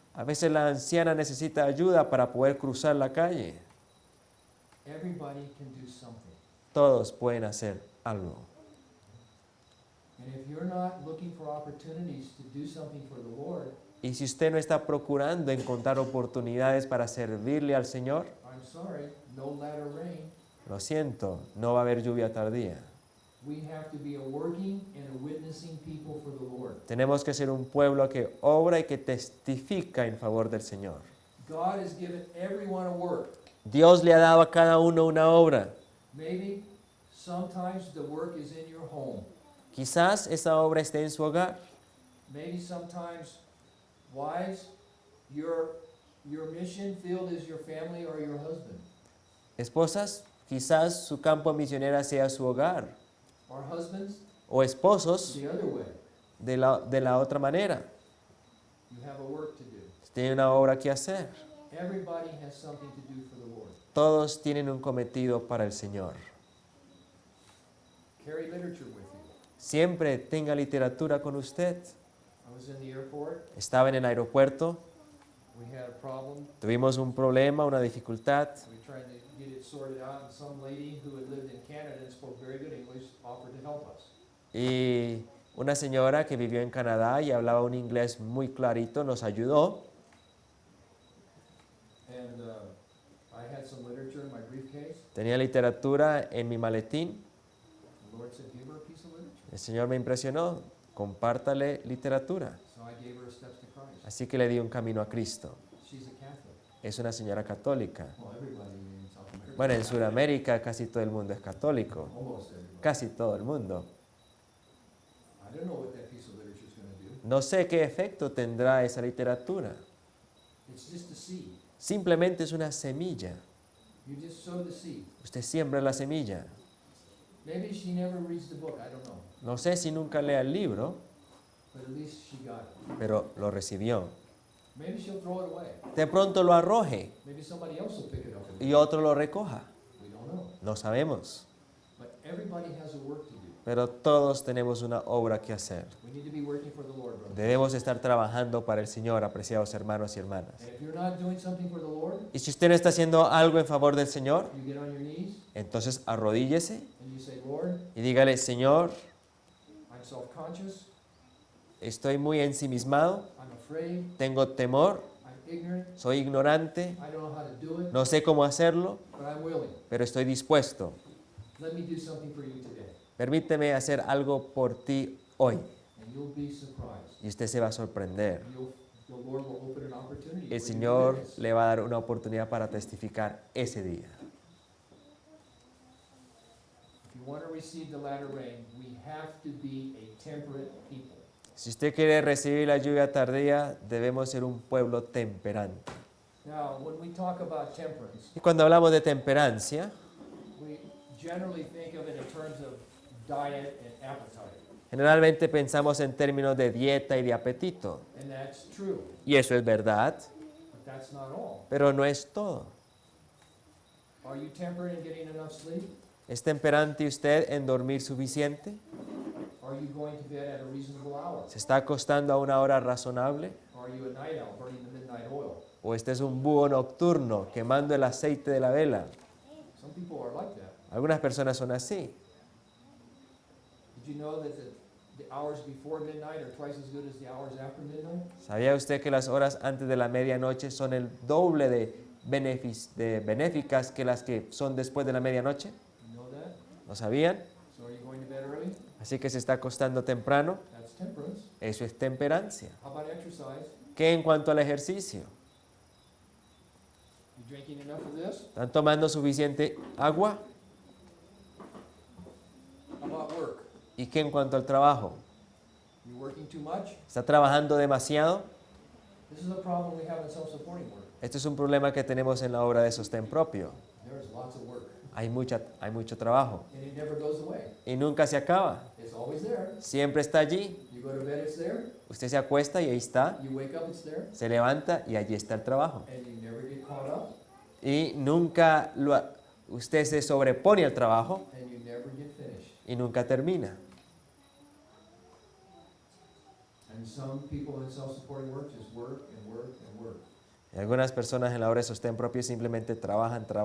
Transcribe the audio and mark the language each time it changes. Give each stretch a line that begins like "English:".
Spanish: A veces la anciana necesita ayuda para poder cruzar la calle.
English: Everybody can do something.
Spanish: Todos pueden hacer algo.
English: And if you're not looking for opportunities to do something for the Lord,
Spanish: Y si usted no está procurando encontrar oportunidades para servirle al Señor,
English: I'm sorry, no latter rain.
Spanish: lo siento, no va a haber lluvia tardía.
English: We have to be a working and a witnessing people for the Lord.
Spanish: Tenemos que ser un pueblo que obra y que testifica en favor del Señor.
English: God has given everyone a work.
Spanish: Dios le ha dado a cada uno una obra.
English: Maybe sometimes the work is in your home.
Spanish: Quizás esa obra esté en su hogar.
English: Maybe sometimes, wives, your mission field is your family or your husband.
Spanish: Esposas, quizás su campo misionera sea su hogar.
English: Or husbands,
Spanish: O esposos,
English: the other way.
Spanish: de la otra manera.
English: You have a work to do.
Spanish: Tiene una obra que hacer.
English: Everybody has something to do for the Lord.
Spanish: Todos tienen un cometido para el Señor.
English: Carry literature with you.
Spanish: Siempre tenga literatura con usted.
English: I was in the airport.
Spanish: Estaba en el aeropuerto,
English: We had a problem.
Spanish: tuvimos un problema, una dificultad,
English: We tried to get it sorted out, and some lady who had lived in Canada and spoke very good English offered to help us.
Spanish: y una señora que vivió en Canadá y hablaba un inglés muy clarito nos ayudó.
English: And I had some literature in my briefcase.
Spanish: Tenía literatura en mi maletín.
English: The Lord said, give her a piece of literature.
Spanish: El Señor me impresionó, compártale literatura.
English: So I gave her Steps to Christ.
Spanish: Así que le di un camino a Cristo.
English: She's a Catholic.
Spanish: Es una señora católica.
English: Well, everybody in South America.
Spanish: Bueno, en Sudamérica casi todo el mundo es católico.
English: Almost everybody.
Spanish: Casi todo el mundo.
English: I don't know what that piece of literature is going to do.
Spanish: No sé qué efecto tendrá esa literatura.
English: It's just a seed.
Spanish: Simplemente es una semilla.
English: You just sow the seed.
Spanish: Usted siembra la semilla.
English: Maybe she never reads the book. I don't know.
Spanish: No sé si nunca lea el libro,
English: But at least she got it.
Spanish: pero lo recibió.
English: Maybe she'll throw it away.
Spanish: De pronto lo arroje
English: Maybe somebody else will pick it up.
Spanish: y otro lo recoja.
English: We don't know.
Spanish: No sabemos.
English: But everybody has a work to do.
Spanish: Pero todos tenemos una obra que hacer.
English: We need to be working for the Lord, brother.
Spanish: Debemos estar trabajando para el Señor, apreciados hermanos y hermanas.
English: And if you're not doing something for the Lord,
Spanish: Y si usted no está haciendo algo en favor del Señor,
English: you get on your knees
Spanish: entonces arrodíllese
English: and you say, Lord,
Spanish: y dígale, Señor,
English: I'm self-conscious,
Spanish: estoy muy ensimismado,
English: I'm afraid,
Spanish: tengo temor,
English: I'm ignorant,
Spanish: soy ignorante,
English: I don't know how to do it,
Spanish: no sé cómo hacerlo,
English: but I'm willing.
Spanish: pero estoy dispuesto.
English: Let me do something for you today.
Spanish: Permíteme hacer algo por ti hoy.
English: And you'll be surprised.
Spanish: Y usted se va a sorprender.
English: The Lord will open an opportunity
Spanish: El
English: for you to
Spanish: Señor
English: witness.
Spanish: le va a dar una oportunidad para testificar ese día.
English: If you want to receive the latter rain, we have to be a temperate people.
Spanish: Si usted quiere recibir la lluvia tardía, debemos ser un pueblo temperante.
English: Now, when we talk about temperance,
Spanish: Y cuando hablamos de temperancia,
English: we generally think of it in terms of diet and appetite.
Spanish: generalmente pensamos en términos de dieta y de apetito.
English: And that's true,
Spanish: Y eso es verdad,
English: but that's not all.
Spanish: pero no es todo.
English: Are you temperate in getting enough sleep?
Spanish: ¿Es temperante usted en dormir suficiente?
English: Are you going to bed at a reasonable hour?
Spanish: ¿Se está acostando a una hora razonable?
English: Are you a night owl burning the midnight oil?
Spanish: ¿O este es un búho nocturno quemando el aceite de la vela?
English: Some people are like that.
Spanish: Algunas personas son así.
English: Did you know that the hours before midnight are twice as good as the hours after midnight?
Spanish: ¿Sabía usted que las horas antes de la medianoche son el doble de benéficas que las que son después de la medianoche?
English: You know that?
Spanish: ¿Lo sabían?
English: So are you going to bed early?
Spanish: Así que se está acostando temprano.
English: That's temperance.
Spanish: Eso es temperancia.
English: How about exercise?
Spanish: ¿Qué en cuanto al ejercicio?
English: You drinking enough of this?
Spanish: ¿Están tomando suficiente agua?
English: How about work?
Spanish: ¿Y qué en cuanto al trabajo?
English: You working too much?
Spanish: ¿Está trabajando demasiado?
English: This is a problem we have in self-supporting work.
Spanish: Este es un problema que tenemos en la obra de sostén propio.
English: There's lots of work,
Spanish: Hay mucho trabajo
English: and it never goes away.
Spanish: y nunca se acaba.
English: It's always there.
Spanish: Siempre está allí.
English: You go to bed, it's there.
Spanish: Usted se acuesta y ahí está.
English: You wake up, it's there.
Spanish: Se levanta y allí está el trabajo.
English: And you never get caught up,
Spanish: Y nunca usted se sobrepone al trabajo
English: and you never get finished.
Spanish: y nunca termina.
English: And some people in self-supporting work just work and work and work.
Spanish: Y algunas personas en la obra de sostén propio simplemente trabajan.